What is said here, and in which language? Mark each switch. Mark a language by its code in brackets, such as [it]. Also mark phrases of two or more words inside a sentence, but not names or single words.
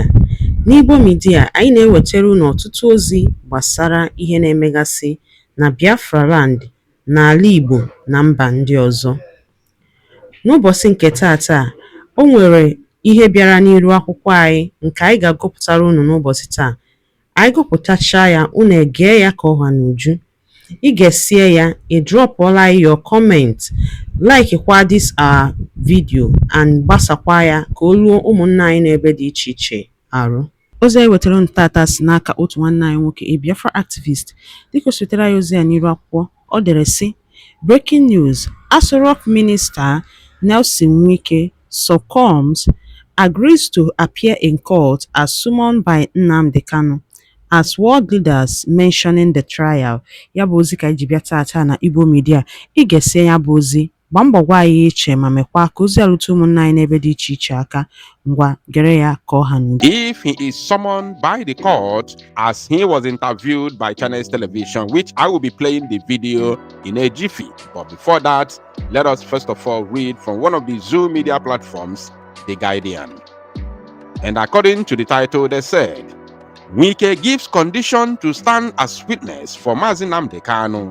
[ig] N'Igbo Media, anyị na-ewetara unu ọtụtụ ozi gbasara ihe na-emegasị na Biafra Land, n'ala Igbo na mba ndị ọzọ. N'ụbọchị nke taata, o nwere ihe bịara n'iru akwụkwọ anyị nke anyị ga-agụpụtara unu n'ụbọchị taa. Anyị gụpụtachaa ya, unu egee ya ka ọha n'uju. Ị ga-esie ya, ị drọpụọla [en] your comment, [ig] like kwa [en] this our video [ig] and gbasakwa ya ka o ruo ụmụnna anyị n'ebe dị iche iche arụ. Ozi anyị wetara ntata si n'aka otu nwanne anyị nwoke, [en] a Biafra activist. [ig] Dịka o sitere ya ozi ya n'iru akwụkwọ, ọ dere sị: [en] Breaking news: Aso Rock Minister Nyesom Wike succumbs, agrees to appear in court as summoned by Nnamdi Kanu, as world leaders mentioning the trial. [ig] Ya bụ ozi ka iji bịa taata na Igbo Media. Ị ga-esi ya bụ ozi, gbaa mbọ gwa anyị iche ma mekwa ka ozi alụta ụmụnna anyị n'ebe dị iche iche aka. Ngwa gere ya ka ọha n'uju. [en] If he is summoned by the court as he was interviewed by Channels Television, which I will be playing the video in a jiffy. But before that, let us first of all read from one of the Zoom media platforms, The Guardian. And according to the title, they said, Wike gives condition to stand as witness for Nnamdi Kanu.